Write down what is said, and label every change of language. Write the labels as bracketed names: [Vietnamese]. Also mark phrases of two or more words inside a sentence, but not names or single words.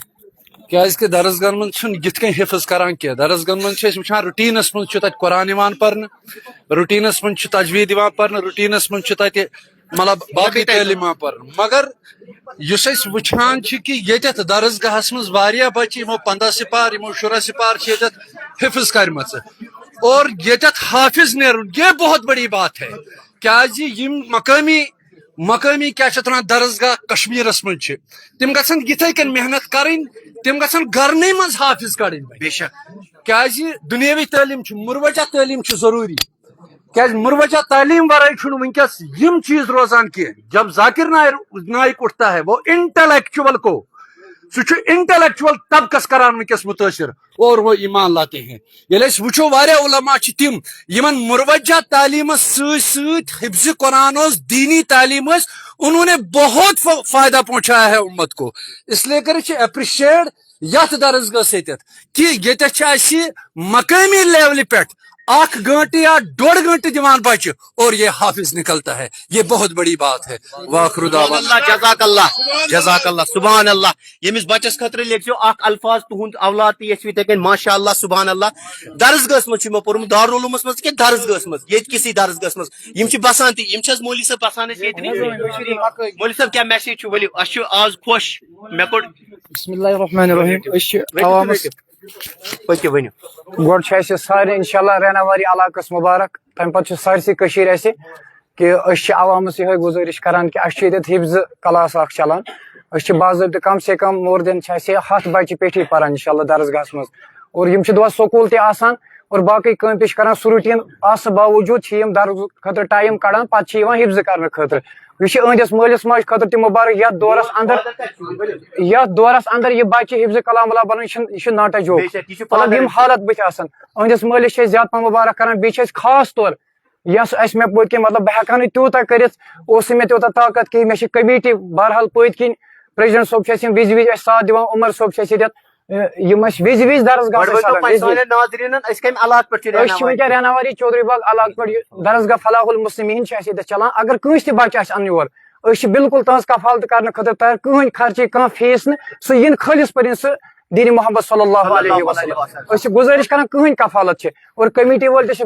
[Kashmiri] کیازکہ درسگاہن منٛز چھُنہٕ یِتھ کٔنۍ حِفظ کران کینٛہہ درسگاہن منٛز چھِ أسۍ وٕچھان روٹیٖنس منٛز چھُ تتہِ قرآن یِوان پرنہٕ روٹیٖنس منٛز چھُ تجویٖد یِوان پرنہٕ روٹیٖنس منٛز چھُ تتہِ مطلب باقٕے تعلیٖم یِوان پرنہٕ مگر یُس أسۍ وٕچھان چھِ کہِ ییٚتٮ۪تھ درسگاہس منٛز واریاہ بچہِ یِمو 15 سپار یِمو 16 سپار چھِ ییٚتٮ۪تھ حِفظ کرِمژٕ اور ییٚتٮ۪تھ حافظ نیرُن [Urdu] یہ بہت بڑی بات ہے [Kashmiri] کیازِ یِم مقٲمی کیا چھِ اتھ ونان درسگاہ کشمیرس منٛز چھِ تِم گژھن یِتھے کٔنۍ محنت کرٕنۍ تِم گژھن گرنٕے منٛز حافظ کڑٕنۍ بے شک کیازِ دُنیٲوی تعلیٖم چھِ مروجہ تعلیٖم چھِ ضروٗری کیازِ مروجہ تعلیٖم ورٲے چھُنہٕ وٕنکیٚس یِم چیٖز روزان کینٛہہ [Urdu] جب ذاکر نائک اٹھتا ہے وہ [Kashmiri] انٹلیکچوئل کو سُہ چھُ انٹلیکچوئل طبقس کران وٕنکیٚس مُتٲثر [Urdu] اور وہ ایمان لاتے ہیں [Kashmiri] ییٚلہِ أسۍ وٕچھو واریاہ علما چھِ تِم یِمن مروجہ تعلیٖمس سۭتۍ سۭتۍ حفظ قرآن اوس دینی تعلیم ٲس [Urdu] انہوں نے بہت فائدہ پہنچایا ہے امت کو اس لیے [Kashmiri] کر اپریشیٹ یتھ درسگاہس ییٚتٮ۪تھ کہ ییٚتٮ۪تھ چھِ اسہِ مقٲمی لیولہِ پٮ۪ٹھ 1 گھنٹہ یا 1.5 گھنٹہ دیوان بچہ [Urdu] اور یہ حافظ نکلتا ہے یہ بہت بڑی بات ہے [Arabic] واخر دعوانا جزاک اللہ سبحان اللہ [Kashmiri] یمس بچس خطر لیکھو اخ الفاظ تہند اولاد تہ یس یتھے کن [Arabic] ماشاء اللہ سبحان اللہ [Kashmiri] درسگاہس مز پورمت دارالعلومس مز کہ درسگاہس مز یت کسی درسگاہس مز یم بسان تہ یم مولوی صاحب بسان مولوی صاحب کیا میسیج ولو اس آز خوش مے کوٚر [Arabic] بسم اللہ الرحمن الرحیم [Kashmiri] عوامس پکہ ونو گوڑ سارے انشاءاللہ ریناواری علاقس مبارک تمہ پتہ سارسی کشیر اسہ کہ عوامس یہ گزارش کران کہ اس حفظ کلاس اخ چلان اس باضابطہ کم سے کم مور دین 7 بچہ پیٹھی پران انشاءاللہ درسگاہس مز اور یم دۄہ سکول تہ آسان اور باقی کام تہ کران سہ روٹین اس باوجود چھ یم درس خاطر ٹائم کڑان پتہ چھ یوان حفظ کرنے خاطر یہ اہندس مالس ماج خاطر تہ مبارک یتھ دورس اندر یہ بچہ حفظ کلام اللہ بنان یہ ناٹا جو مطلب یم حالت بت آسان اہندس مالس چھ زیادہ پہ مبارک کران بیٚیہِ چھِ أسۍ خاص طور یس اس مے پٔتۍ کِنۍ مطلب بہٕ ہیٚکہا نہٕ تیوٗتاہ کٔرِتھ اوس نہٕ مےٚ تیوٗتاہ طاقت کِہیٖنۍ مےٚ چھِ کمیٖٹی بہرحال پٔتۍ کِنۍ پریزیڈنٹ صٲب چھِ اَسہِ یِم وِزِ وِزِ اَسہِ ساتھ دِوان عمر صٲب چھِ اَسہِ ییٚتٮ۪تھ یم اَسہِ وِزِ وِزِ درسگاہ أسۍ چھِ وٕنکٮ۪ن رہناواری چودھری باغ علاقہٕ پٮ۪ٹھ درسگاہ فلاح المسلمین چھِ اَسہِ ییٚتٮ۪تھ چلان اگر کٲنٛسہِ تہِ بچہِ آسہِ اَنُن یور أسۍ چھِ بالکل تہنٛز کفالت کرنہٕ خٲطرٕ تیار کٕہٕنۍ خرچی کانٛہہ فیس نہٕ سُہ یِن خٲلص پٲٹھۍ سُہ دین محمد صلی اللہ علیہ وسلم أسۍ چھِ گزٲرِش کران کٕہٕنۍ کفالت چھِ اور کمیٹی وٲلۍ تہِ چھِ